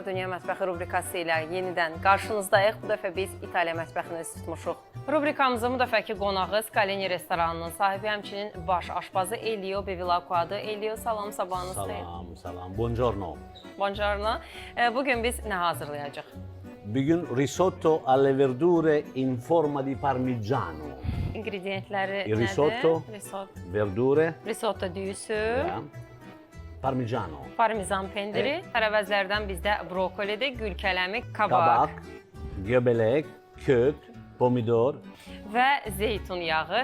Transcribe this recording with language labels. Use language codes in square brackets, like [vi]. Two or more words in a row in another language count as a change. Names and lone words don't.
[az] Dünya Mətbəxi rubrikası ilə yenidən qarşınızdayıq. Bu dəfə biz İtaliya mətbəxini üz tutmuşuq. Rubrikamızın bu dəfəki qonağı Scalini restoranının sahibi, həmçinin baş aşpazı Elio Bevilacquo'dur. Elio, salam, sabahınız xeyir. Salam, salam. [it] Buongiorno. Buongiorno. [az] Bugün biz nə hazırlayacaq? [it] Bugün risotto alle verdure in forma di parmigiano. [az] İngredientləri nədir? [it] Risotto, verdure. [az] Risotto düyüsü. Parmigiano. Parmizan pendiri. Tərəvəzlərdən bizdə brokolidir, gül kələmi, kabak. Göbələk, kök, pomidor. Və zeytun yağı.